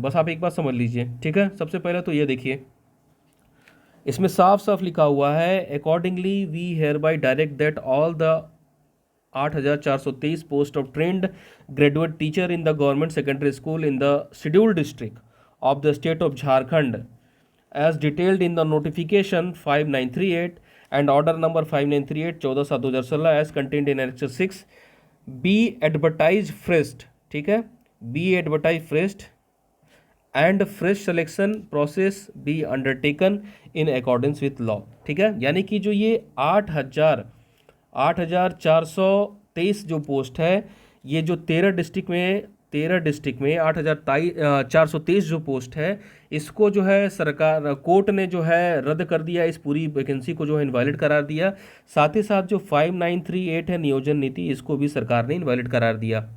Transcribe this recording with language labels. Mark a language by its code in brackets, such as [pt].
[hi] बस आप एक बात समझ लीजिए। ठीक है, सबसे पहले तो ये देखिए, इसमें साफ साफ लिखा हुआ है, [en] Accordingly we hereby direct that all the 8,423 post of trained graduate teacher in the government secondary school in the scheduled district of the state of Jharkhand as detailed in the notification 5938 and order number 5938 14/7/2016 as contained in Annexure 6 be advertised first। [hi] ठीक है, [en] be advertised first and fresh selection process be undertaken in accordance with law। [hi] ठीक है, यानी कि जो ये 8,423 जो post है, ये जो 13 डिस्ट्रिक्ट में 8,423 जो पोस्ट है, इसको जो है सरकार कोर्ट ने जो है रद्द कर दिया। इस पूरी वैकेंसी को जो है इनवैलिड करार दिया। साथ ही साथ जो 5938 है नियोजन नीति, इसको भी सरकार ने इनवैलिड करार दिया।